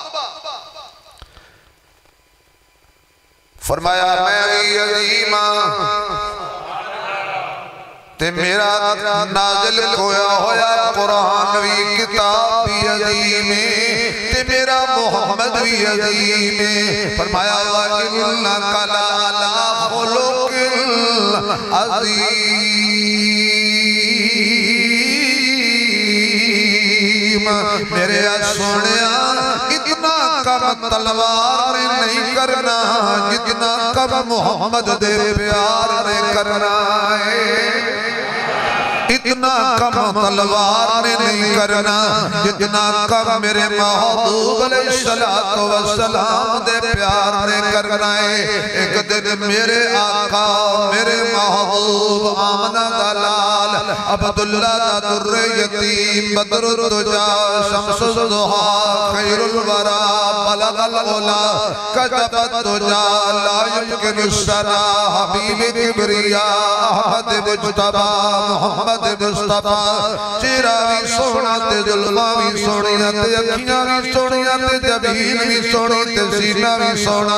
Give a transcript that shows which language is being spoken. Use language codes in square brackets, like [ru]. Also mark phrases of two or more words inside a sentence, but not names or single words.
[pa] فرمایا میں وی عظیم تے میرا نازل ہویا ہویا قرآن وی کتاب وی عظیم تے میرا محمد وی عظیم. فرمایا [ar] وإنك لعلى خلق عظيم. [pa] میرے سوہنیا اتنا کم تلوار نے نہیں کرنا جتنا کم محمد دے پیار نے کرنا ہے. اتنا کم تلوار نے نہیں کرنا جتنا کم میرے محبوب [ar] عليه الصلاة والسلام [pa] دے پیار نے کرنا ہے. اک دن میرے آقا میرے محبوب آمنہ دا لال عبداللہ دا [ar] درّ یتیم بدر الدجى شمس الضحى خير الورى بلغ العلى كشف الدجى لا يمكن الثناء حبيب كبريا أحمد مجتبى محمد مصطفى. [pa] چہرہ وی سوہنا تے زلفاں وی سوہنیاں تے اکھیاں وی سوہنیاں تے جبین وی سوہنی تے سینہ وی سوہنا.